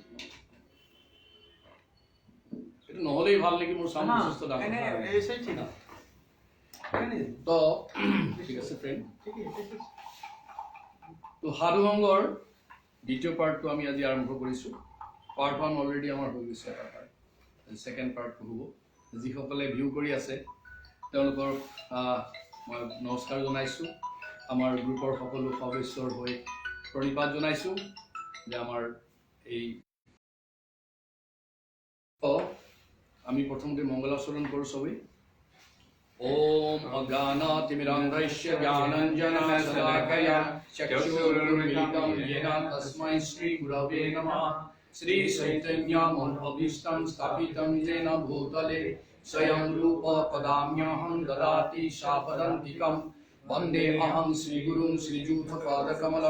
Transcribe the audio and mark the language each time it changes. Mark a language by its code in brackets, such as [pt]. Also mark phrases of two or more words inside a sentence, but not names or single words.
[as] এটা নহলেই ভাল নেকি মোৰ সাউন্ড যথেষ্ট ডাঙৰ তো ঠিক আছে ফ্ৰেণ্ড তো সাধু সংগৰ দ্বিতীয় পাৰ্টটো আমি আজি আৰম্ভ কৰিছোঁ [en] part 1 already [as] আমাৰ হৈ গৈছে এটা [en] part second [as] পাৰ্টটো হ'ব যিসকলে ভিউ কৰি আছে তেওঁলোকৰ মই নমস্কাৰ জনাইছোঁ আমাৰ গ্ৰুপৰ সকলো সদস্যৰ হৈ প্ৰণিপাত জনাইছোঁ যে আমাৰ এই আমি প্ৰথমতে মংগলাচৰণ কৰোঁ সবেই [sa] ओम अज्ञानातिमिरान्धस्य ज्ञानाञ्जनशलाकया चक्षुरुन्मीलितं येन तस्मै श्रीगुरवे नमः श्रीचैतन्यमनोभीष्टं स्थापितं येन भूतले स्वयं रूप पदाम्यहं ददाति शापदन्तिकं वन्देऽहं श्रीगुरुं श्रीयूथपादकमलं